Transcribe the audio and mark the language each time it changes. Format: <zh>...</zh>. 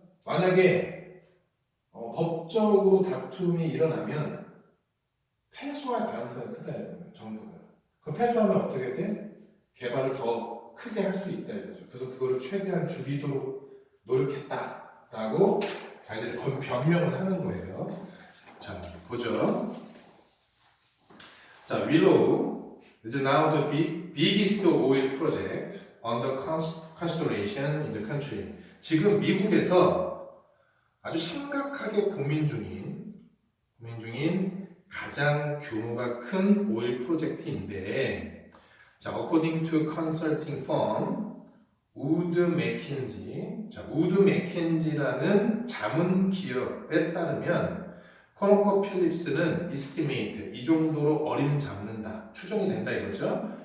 <ko>만약에 법적으로 다툼이 일어나면 패소할 가능성이 크다 이거예요. 정부가. 그럼 패소하면 어떻게 돼? 개발을 더 크게 할 수 있다 이거죠. 그래서 그거를 최대한 줄이도록 노력했다라고 자기들이 변명을 하는 거예요. 자, 보죠.</ko> <en>자, Willow is now the biggest oil project under consideration in the country.</en> <ko>지금 미국에서 아주 심각하게 고민 중인 가장 규모가 큰 오일 프로젝트인데, 자,</ko> <en>according to consulting firm</en> <ko>우드 맥킨지, 자, 우드 맥킨지라는 자문 기업에 따르면 코노커필립스는 estimate 이 정도로 어림잡는다, 추정이 된다 이거죠.</ko>